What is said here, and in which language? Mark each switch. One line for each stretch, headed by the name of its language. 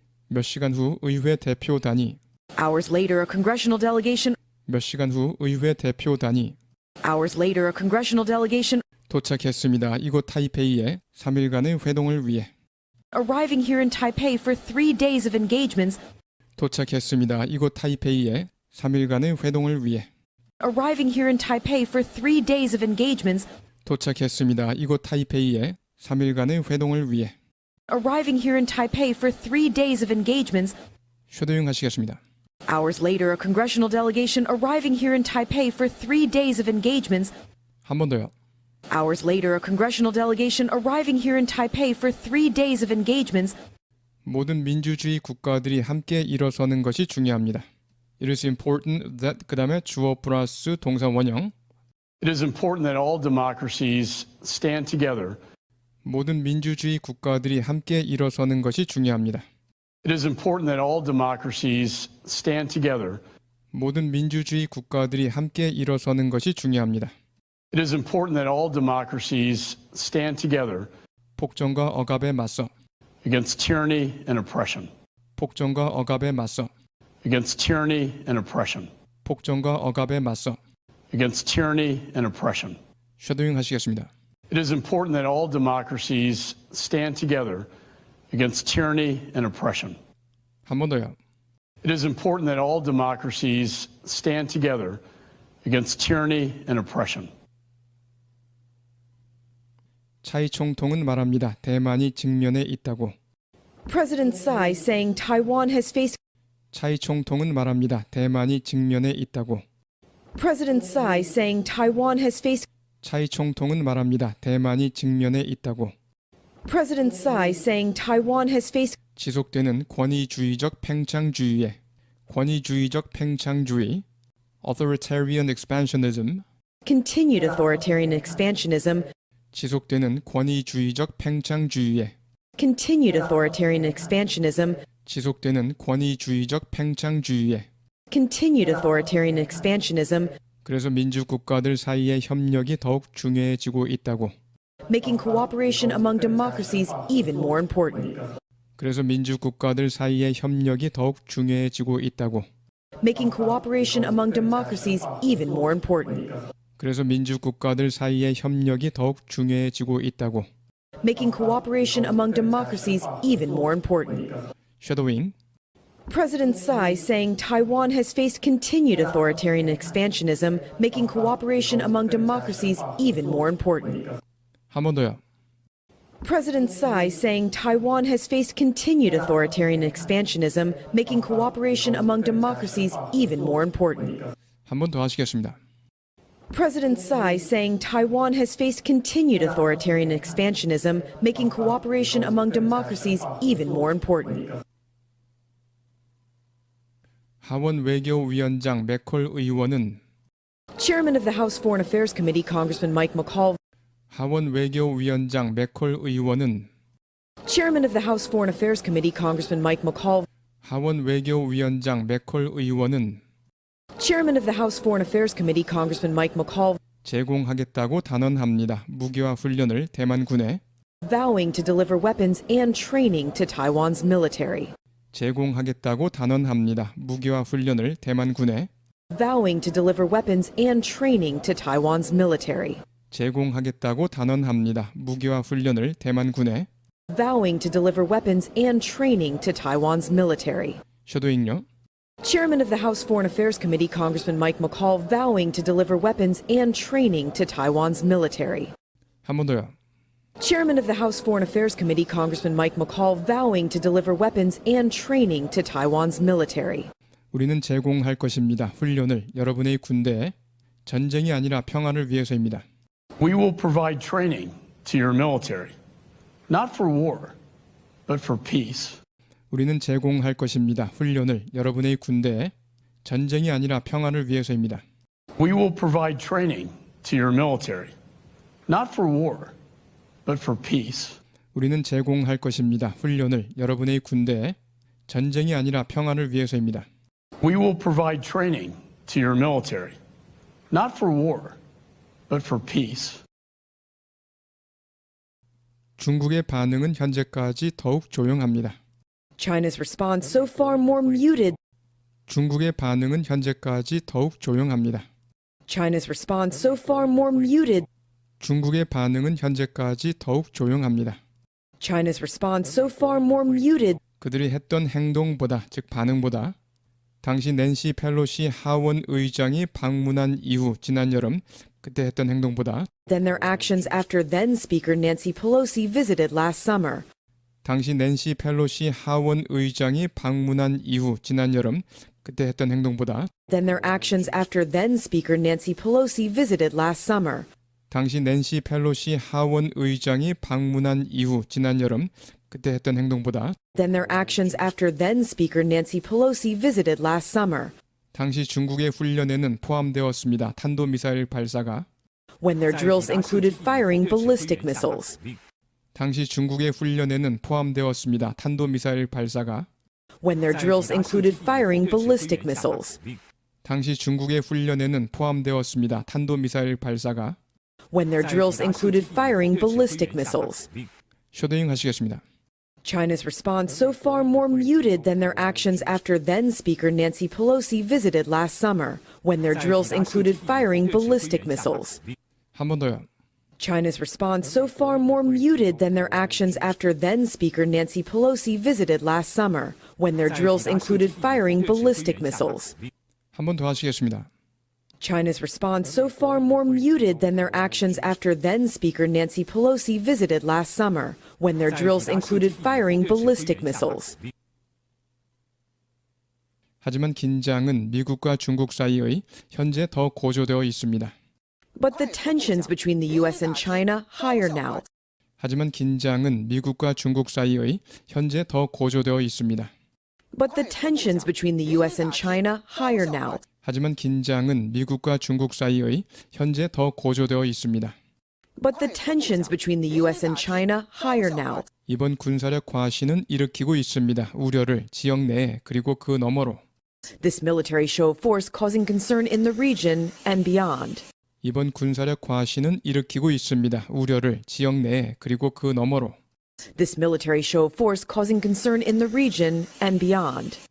Korean: 몇 시간 후 의회 대표단이
English: Hours later, a congressional delegation.
Korean: 몇 시간 후 의회 대표단이
English: Hours later, a congressional delegation.
Korean: 도착했습니다. 이곳 타이페이에 3일간의 회동을 위해
English: Arriving here in Taipei for 3 days of engagements.
Korean: 도착했습니다. 이곳 타이페이에 3일간의 회동을 위해
English: Arriving here in Taipei for 3 days of engagements.
Korean: 도착했습니다. 이곳 타이페이에 3일간의 회동을 위해
English: Arriving here in Taipei for 3 days of engagements.
Korean: 쉐도잉 하시겠습니다.
English: Hours later, a congressional delegation arriving here in Taipei for 3 days of engagements.
Korean: 한 번 더요.
English: Hours later, a congressional delegation arriving here in Taipei for 3 days of engagements.
Korean: 모든 민주주의 국가들이 함께 일어서는 것이 중요합니다.
English: It is important that
Korean: 그 다음에 주어 플러스 동사 원형
English: It is important that all democracies stand together.
Korean: 모든 민주주의 국가들이 함께 일어서는 것이 중요합니다.
English: It is important that all democracies stand together.
Korean: 모든 민주주의 국가들이 함께 일어서는 것이 중요합니다.
English: It is important that all democracies stand together
Korean: 폭정과 억압에 맞서
English: against tyranny and oppression.
Korean: 폭정과 억압에 맞서
English: Against tyranny and oppression.
Korean: 폭정과 억압에 맞서
English: Against tyranny and oppression.
Korean: 쉐도잉 하시겠습니다.
English: It is important that all democracies stand together against tyranny and oppression.
Korean: 한 번 더요.
English: It is important that all democracies stand together against tyranny and oppression.
Korean: 차이 총통은 말합니다. 대만이 직면에 있다고.
English: President Tsai saying Taiwan has faced
Korean: 차이 총통은 말합니다. 대만이 직면에 있다고.
English: President Tsai saying Taiwan has faced
Korean: 차이 총통은 말합니다. 대만이 직면에 있다고.
English: President Tsai saying Taiwan has faced
Korean: 지속되는 권위주의적 팽창주의에 권위주의적 팽창주의
English: authoritarian expansionism continued authoritarian expansionism,
Korean: 지속되는 권위주의적 팽창주의에
English: continued authoritarian expansionism,
Korean: 지속되는 권위주의적 팽창주의에
English: continued authoritarian expansionism,
Korean: 그래서 민주국가들 사이의 협력이 더욱 중요해지고 있다고.
English: making cooperation among democracies even more important.
Korean: 그래서 민주국가들 사이의 협력이 더욱 중요해지고 있다고.
English: Making cooperation among democracies even more important.
Korean: 그래서 민주국가들 사이의 협력이 더욱 중요해지고 있다고.
English: Making cooperation among democracies even more important.
Korean: 쉐도잉
English: President Tsai saying Taiwan has faced continued authoritarian expansionism, making cooperation among democracies even more important.
Korean: 한 번 더요.
English: President Tsai saying Taiwan has faced continued authoritarian expansionism, making cooperation among democracies even more important.
Korean: 한 번 더 하시겠습니다.
English: President Tsai saying Taiwan has faced continued authoritarian expansionism, making cooperation among democracies even more important.
Korean: 하원 외교위원장 맥콜 의원은
English: Chairman of the House Foreign Affairs Committee, Congressman Mike McCall,
Korean: 하원 외교위원장 맥콜 의원은
English: Chairman of the House Foreign Affairs Committee, Congressman Mike McCall,
Korean: 하원 외교위원장 맥콜 의원은
English: Chairman of the House Foreign Affairs Committee, Congressman Mike McCall,
Korean: 제공하겠다고 단언합니다. 무기화 훈련을 대만군에
English: vowing to deliver weapons and training to Taiwan's military.
Korean: 제공하겠다고 단언합니다. 무기화 훈련을 대만군에
English: Vowing to deliver weapons and training to Taiwan's military.
Korean: 제공하겠다고 단언합니다. 무기화 훈련을 대만군에
English: Vowing to deliver weapons and training to Taiwan's military.
Korean: 셔도잉요.
English: Chairman of the House Foreign Affairs Committee, Congressman Mike McCall, vowing to deliver weapons and training to Taiwan's military.
Korean: 한 번 더요.
English: Chairman of the House Foreign Affairs Committee, Congressman Mike McCall, vowing to deliver weapons and training to Taiwan's military.
Korean: 우리는 제공할 것입니다. 훈련을 여러분의 군대에 전쟁이 아니라 평화를 위해서입니다.
English: We will provide training to your military, not for war, but for peace.
Korean: 우리는 제공할 것입니다. 훈련을 여러분의 군대에 전쟁이 아니라 평화를 위해서입니다.
English: We will provide training to your military, not for war, but for peace.
Korean: 우리는 제공할 것입니다. 훈련을 여러분의 군대에 전쟁이 아니라 평화를 위해서입니다.
English: We will provide training to your military, not for war, but for peace.
Korean: 중국의 반응은 현재까지 더욱 조용합니다.
English: China's response so far more muted.
Korean: 중국의 반응은 현재까지 더욱 조용합니다.
English: China's response so far more muted.
Korean: 중국의 반응은 현재까지 더욱 조용합니다.
English: China's response so far more muted
Korean: 그들이 했던 행동보다, 즉 반응보다 당시 낸시 펠로시 하원 의장이 방문한 이후 지난 여름 그때 했던 행동보다
English: than their actions after then Speaker Nancy Pelosi visited last summer.
Korean: 당시 낸시 펠로시 하원 의장이 방문한 이후 지난 여름 그때 했던 행동보다
English: than their actions after then Speaker Nancy Pelosi visited last summer.
Korean: 당시 낸시 펠로시 하원 의장이 방문한 이후 지난 여름 그때 했던 행동보다
English: than their actions after then Speaker Nancy Pelosi visited last summer.
Korean: 당시 중국의 훈련에는 포함되었습니다. 탄도미사일 발사가
English: when their drills included firing ballistic missiles.
Korean: 당시 중국의 훈련에는 포함되었습니다. 탄도미사일 발사가
English: when their drills included firing ballistic missiles.
Korean: 당시 중국의 훈련에는 포함되었습니다. 탄도미사일 발사가
English: when their drills included firing ballistic missiles.
Korean: 셔도잉 하시겠습니다.
English: China's response so far more muted than their actions after then Speaker Nancy Pelosi visited last summer, when their drills included firing ballistic missiles.
Korean: 한 번 더요.
English: China's response so far more muted than their actions after then Speaker Nancy Pelosi visited last summer, when their drills included firing ballistic missiles.
Korean: 한 번 더 하시겠습니다.
English: China's response so far more muted than their actions after then Speaker Nancy Pelosi visited last summer, when their drills included firing ballistic missiles.
Korean: 하지만 긴장은 미국과 중국 사이의 현재 더 고조되어 있습니다.
English: But the tensions between the U.S. and China higher now.
Korean: 하지만 긴장은 미국과 중국 사이의 현재 더 고조되어 있습니다.
English: But the tensions between the U.S. and China higher now.
Korean: 하지만 긴장은 미국과 중국 사이의 현재 더 고조되어 있습니다.
English: But the tensions between the U.S. and China higher now.
Korean: 이번 군사력 과시는 일으키고 있습니다. 우려를 지역 내에 그리고 그 너머로.
English: This military show of force causing concern in the region and beyond.
Korean: 이번 군사력 과시는 일으키고 있습니다. 우려를 지역 내에 그리고 그 너머로.
English: This military show of force causing concern in the region and beyond.